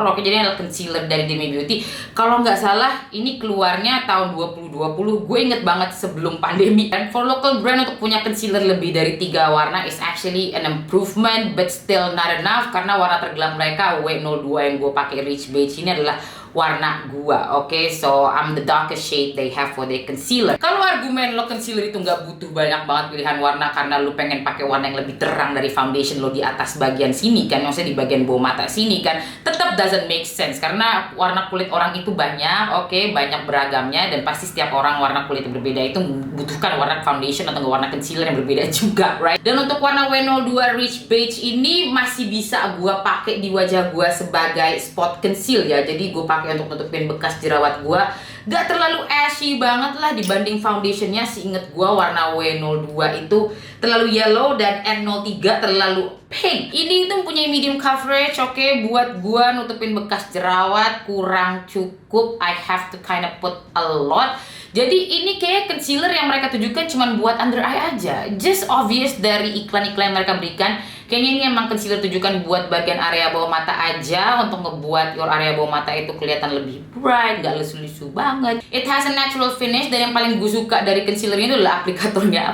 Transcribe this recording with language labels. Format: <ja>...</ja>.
<id>Oke, jadi ini adalah concealer dari Dear Me Beauty. Kalau nggak salah ini keluarnya tahun 2020. Gue inget banget sebelum pandemi. Dan for local brand untuk punya concealer lebih dari 3 warna</id> <en>is actually an improvement, but still not enough,</en> <id>karena warna tergelap mereka W02 yang gue pakai Rich Beige ini adalah warna gua.</id> <en>Oke, so I'm the darkest shade they have for their concealer.</en> <id>Kalau argumen lo concealer itu nggak butuh banyak banget pilihan warna karena lo pengen pakai warna yang lebih terang dari foundation lo di atas bagian sini kan, maksudnya di bagian bawah mata sini kan, tetap</id> <en>doesn't make sense</en> <id>karena warna kulit orang itu banyak, oke, banyak beragamnya, dan pasti setiap orang warna kulit yang berbeda itu membutuhkan warna foundation atau warna concealer yang berbeda juga, right? Dan untuk warna W02 Rich Beige ini masih bisa gua pakai di wajah gua sebagai spot conceal ya. Jadi gua pakai untuk nutupin bekas jerawat gua, gak terlalu ashy banget lah dibanding foundationnya. Seinget gua warna W02 itu terlalu yellow dan N03 terlalu pink. Ini itu punya medium coverage, oke, buat gua nutupin bekas jerawat kurang cukup.</id> <en>I have to kind of put a lot.</en> <id>Jadi ini kayak concealer yang mereka tujukan cuma buat under eye aja. Just obvious dari iklan-iklan yang mereka berikan. Kayaknya ini emang concealer tujukan buat bagian area bawah mata aja, untuk ngebuat your area bawah mata itu kelihatan lebih bright, gak lesu-lesu banget.</id> <en>It has a natural finish,</en> <id>dan yang paling gue suka dari concealer ini adalah aplikatornya.</id>